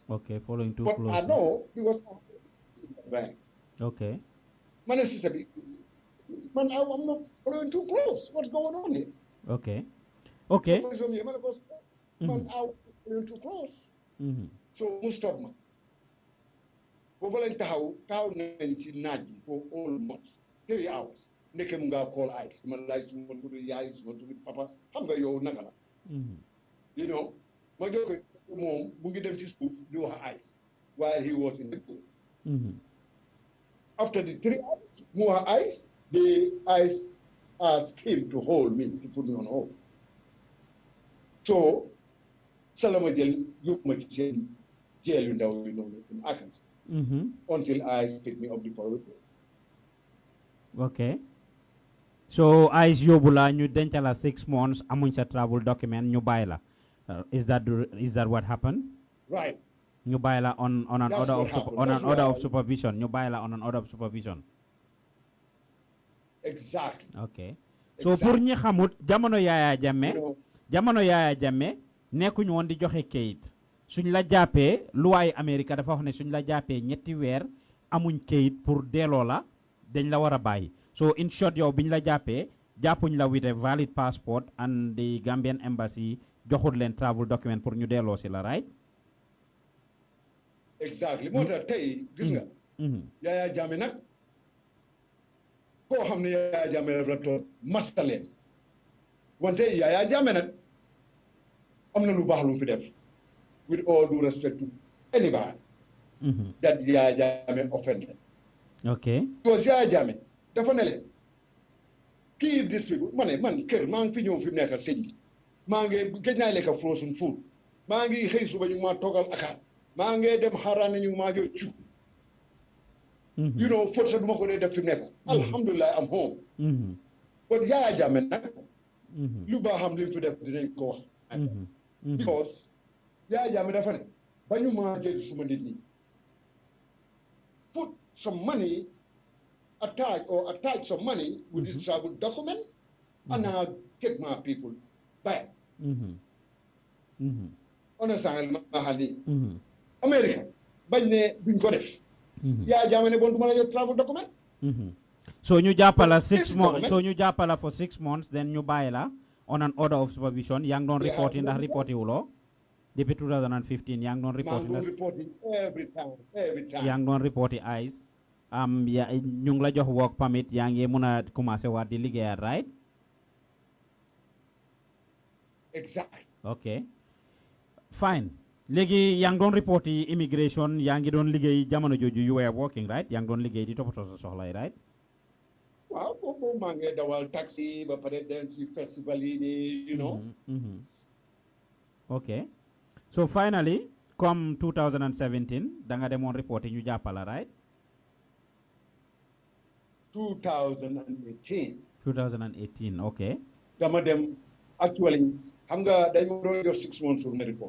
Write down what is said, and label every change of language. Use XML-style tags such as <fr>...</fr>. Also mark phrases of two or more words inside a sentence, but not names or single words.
<en>Okay, following too but close. I know because okay. Man, I'm not following too close. What's going on here? Okay. Okay. Man, I'm following too close.</en> <wo>So mu stop ma. Boobu lañ taxaw nañ ci naaj bi</wo> <en>for almost 3 hours.</en> <wo>Ndeke mu nga call ICE. Man laaj suma tudd yaay suma tudd papa xam nga yow naka la.</wo> <en>You know,</en> <wo>ma jox ko moom mu ngi dem ci suuf di wax ICE</wo> <en>while he was in the pool. After the 3 hours,</en> <wo>mu wax</wo> <en>ICE, the ICE asked him to hold me, to put me on hold. So,</en> <wo>Salama jël yóbbu ma ci seen jail yu ndaw yu noonu</wo> <en>in Arkansas. Until ICE picked me up the following day. Okay.</en> <wo>So ICE yóbbu la ñu denc la 6 months amuñ sa</wo> <en>travel document</en> <wo>ñu bàyyi la.</wo> <en>Is that what happened? Right.</en> <wo>Ñu bàyyi la</wo> <en>on an That's order what of happened. on That's an order why- of supervision.</en> <wo>Ñu bàyyi la</wo> <en>on an order of supervision. Exactly. Okay.</en> <wo>So pour ñi xamut jamono Yaya Jammeh nekkuñ woon di joxe kayit. Suñ la jàppee luwaay Amérique dafa wax ne suñ la jàppee ñetti weer amuñ kayit pour delloo la dañ la war a bàyyi.</wo> <en>So in short</en> <wo>yow biñ la jàppee jàppuñ la</wo> <en>with a valid passport and the Gambian embassy</en> <wo>joxut leen</wo> <en>travel document</en> <wo>pour ñu delloo si la right?</wo> <en>Exactly.</en> <wo>Moo tax tey gis nga. Yaya Jammeh nag koo xam ne Yaya Jammeh la toog masta leen wante Yaya Jammeh nag am na lu baax lu mu fi def</wo> <en>with all due respect to anybody that Yaya Jammeh offended. Okay.</en> <wo>Because Yaya Jammeh dafa ne leen</wo> <en>keep these people</en> <wo>man kër maa ngi fi ñëw fi mu nekk sëñ bi maa ngi gëj naa lekk</wo> <en>frozen food</en> <wo>maa ngi xëy suba ñu maa toogal akaar maa ngi dem xaaraane ñu maa ngi cu</wo> <en>you know</en> <wo>foot sa duma ko dee def fi mu nekk alhamdulilah am home but Yaya Jammeh nag lu baaxam li mu fi def dinañ ko wax because Yaya Jammeh dafa ne ba ñu maa jël suma nit ñi</wo> <en>put some money attach some money with this travel document and I'll take my people back.</en> <wo>Understand ma xali America bañ ne duñ ko def Yaya Jammeh ne bon duma la jox travel document. So ñu jàppala 6 months so ñu jàppala</wo> <en>for 6 months</en> <wo>then ñu bàyyi la</wo> <en>on an order of supervision</en> <wo>yaa ngi doon reporting ndax reporté wuloo depuis 2015 yaa ngi doon reporting</wo> <en>every time</en> <wo>yaa ngi doon reporté ICE ñu ngi la jox</wo> <en>work permit</en> <wo>yaa ngi mun a commencé waat di liggéeyaat right?</wo> <en>Exactly. Okay. Fine.</en> <wo>Léegi yaa ngi doon reporté immigration yaa ngi doon liggéey jamono jooju</wo> <en>you were working right</en> <wo>yaa ngi doon liggéey di toppatoo sa soxlay right? Waaw foofu maa ngi dawal taxi ba pare dem ci festival yi nii</wo> <en>you know. Okay. So finally come</en> <wo>2017 da nga demoon reporté ñu jàppala right?</wo> <en>2018 okay.</en> <wo>Dama dem actually xam nga dañ ma doon jox 6 months pour ma report.</wo>